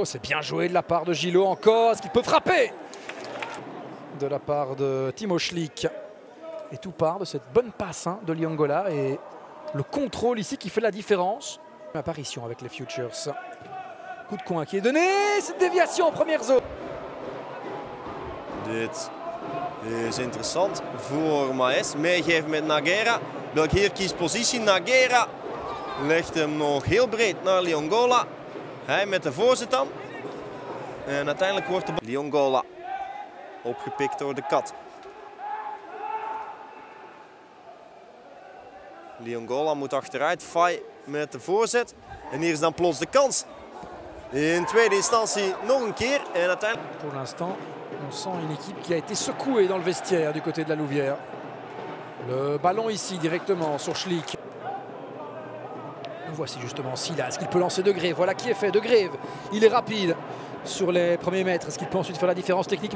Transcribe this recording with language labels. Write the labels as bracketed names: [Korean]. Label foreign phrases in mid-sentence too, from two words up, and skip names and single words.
[French] C'est bien joué de la part de Gillot encore. Est-ce qu'il peut frapper? De la part de Timo Schlick. Et tout part de cette bonne passe de Liongola. Et le contrôle ici qui fait la différence. Apparition avec les Futures. Coup de coin qui est donné. Cette déviation en première zone. [Dutch] Dit is interessant voor Maes. Meegeven met Nagera. Welk hier kiest positie. Nagera legt hem nog heel breed naar Liongola. Hij met de voorzet dan. En uiteindelijk wordt de Liongola opgepikt door de kat. Liongola moet achteruit. Faye met de voorzet. En hier is dan plots de kans. In tweede instantie nog een keer. En uiteindelijk... [French] Pour l'instant, on sent une équipe qui a été secouée dans le vestiaire du côté de la Louvière. Le ballon ici directement sur Schlick. Voici justement Sylla. Est-ce qu'il peut lancer De Greef? Voilà qui est fait. De Greef, il est rapide sur les premiers mètres. Est-ce qu'il peut ensuite faire la différence techniquement?